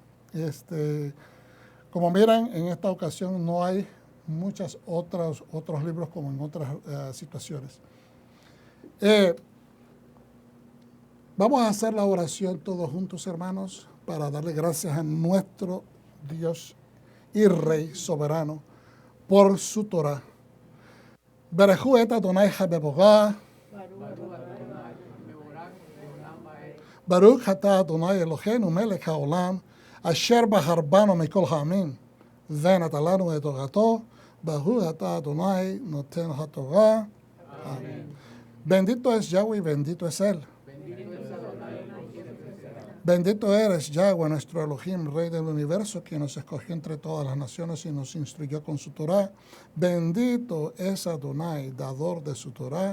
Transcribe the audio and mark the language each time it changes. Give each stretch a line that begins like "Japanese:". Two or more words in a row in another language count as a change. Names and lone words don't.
Spanish: Como miran, en esta ocasión no hay muchos otros libros como en otras situaciones. Vamos a hacer la oración todos juntos, hermanos, para darle gracias a nuestro Dios y Rey soberano por su Torah.
Hebrew: ברכו את אדוני המבורך. ברוך אתה אדוני אלוהינו מלך העולם, אשר בחר בנו מכל העמים, ונתן לנו את תורתו, בהוא אתה אדוני נותן התורה.
Spanish: Amén. Bendito es Yahweh y bendito es Él. Bendito eres, Yahweh, nuestro Elohim, Rey del universo, quien nos escogió entre todas las naciones y nos instruyó con su Torah. Bendito es Adonai, dador de su Torah.